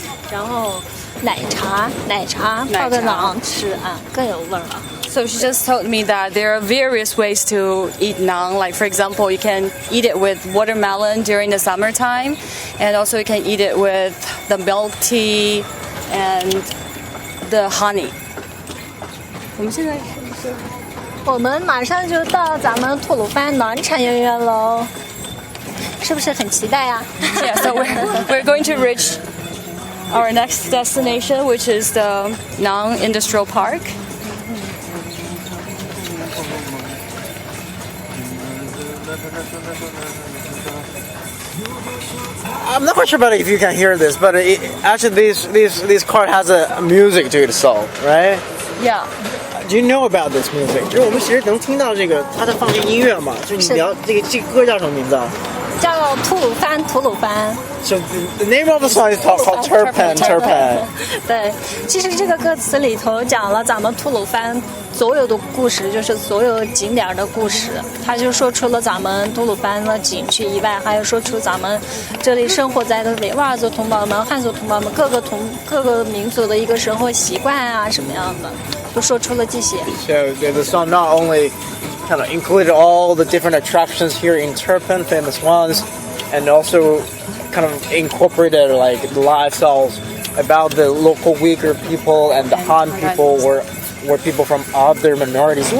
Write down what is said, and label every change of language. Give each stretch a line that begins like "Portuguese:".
Chinese: 然后奶茶泡个馕吃更有味儿了。
English: So she just told me that there are various ways to eat naan. Like for example, you can eat it with watermelon during the summertime, and also you can eat it with the milk tea and the honey.
Chinese: 我们马上就到咱们吐鲁番馕产业园喽，是不是很期待呀
English: ？Yeah, so we're going to reach our next destination, which is the Naan Industrial Park. I'm not quite sure about if you can hear this, but actually this card has a music to itself, right? Yeah. Do you know about this music?
Chinese: 就是我们其实能听到这个，它在放这音乐嘛？就是你聊这个歌叫什么名字啊叫吐鲁番，吐鲁番。
English: So the name of the song is called Turpan.
Chinese: 对，其实这个歌词里头讲了咱们吐鲁番所有的故事，就是所有景点的故事。他就说出了咱们吐鲁番的景区以外，还有说出咱们这里生活在的维吾尔族同胞们、汉族同胞们各个民族的一个生活习惯啊，什么样的，都说出了这些。
English: So the song not only kind of included all the different attractions here in Turpan, famous ones, and also kind of incorporated like the lifestyles about the local Uygur people and the Han people were people from other minorities.